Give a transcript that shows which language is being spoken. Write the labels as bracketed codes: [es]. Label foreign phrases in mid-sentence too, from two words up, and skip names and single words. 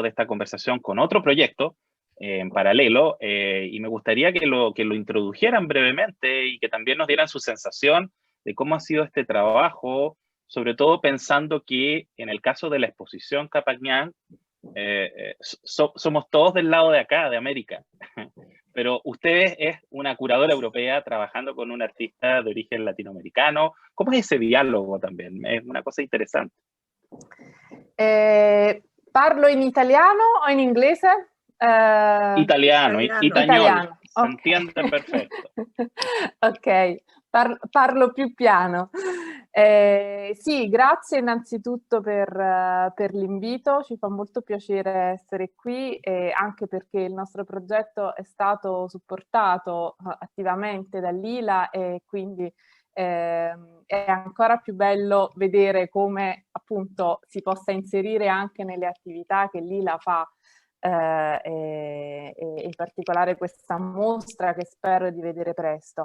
[es] de esta conversación con otro proyecto en paralelo, y me gustaría que lo introdujeran brevemente y que también nos dieran su sensación de cómo ha sido este trabajo, sobre todo pensando que en el caso de la exposición Capacñán, somos todos del lado de acá, de América. Pero usted es una curadora europea trabajando con un artista de origen latinoamericano. ¿Cómo es ese diálogo también? Es una cosa interesante. [it] ¿Parlo in italiano o in inglese? Italiano. Italiano. [es] Se entiende perfetto. [it] Ok, parlo più piano. Sì, grazie innanzitutto per l'invito, ci fa molto piacere essere qui, anche perché il nostro progetto è stato supportato attivamente dall'ILA, e quindi è ancora più bello vedere come appunto si possa inserire anche nelle attività che l'ILA fa, e in particolare questa mostra che spero di vedere presto.